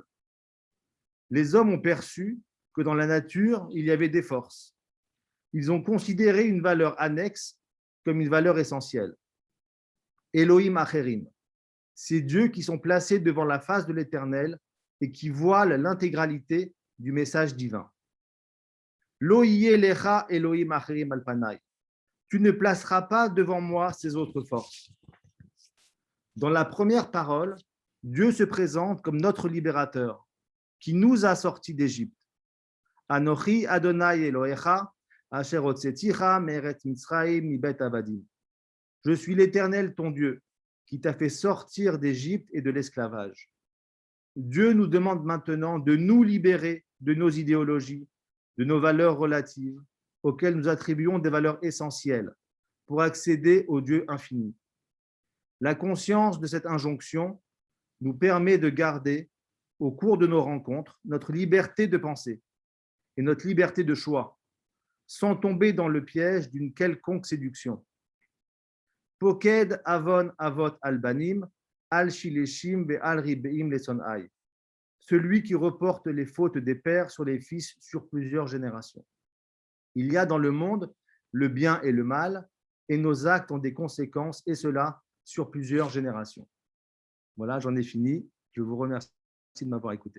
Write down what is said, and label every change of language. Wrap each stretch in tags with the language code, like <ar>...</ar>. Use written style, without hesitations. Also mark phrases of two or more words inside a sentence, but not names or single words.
<fr>Les hommes ont perçu que dans la nature, il y avait des forces. Ils ont considéré une valeur annexe comme une valeur essentielle.</fr> <he>אלהים אחרים,</he> <fr>ces dieux qui sont placés devant la face de l'Éternel et qui voilent l'intégralité du message divin.</fr> <he>לא יהיה לך אלהים אחרים על פני.</he> <fr>Tu ne placeras pas devant moi ces autres forces. Dans la première parole, Dieu se présente comme notre libérateur, qui nous a sortis d'Égypte.</fr> <he>אנכי ה' אלהיך אשר הוצאתיך מארץ מצרים מבית עבדים.</he> <fr>Je suis l'Éternel ton Dieu, qui t'a fait sortir d'Égypte et de l'esclavage. Dieu nous demande maintenant de nous libérer de nos idéologies, de nos valeurs relatives, auxquelles nous attribuons des valeurs essentielles pour accéder au Dieu infini. La conscience de cette injonction nous permet de garder, au cours de nos rencontres, notre liberté de penser et notre liberté de choix, sans tomber dans le piège d'une quelconque séduction.</fr> <he>פוקד עון אבות על בנים על שלשים ועל רבעים לשנאי.</he> <fr>Celui qui reporte les fautes des pères sur les fils sur plusieurs générations. Il y a dans le monde le bien et le mal, et nos actes ont des conséquences, et cela sur plusieurs générations. Voilà, j'en ai fini. Je vous remercie de m'avoir écouté.</fr>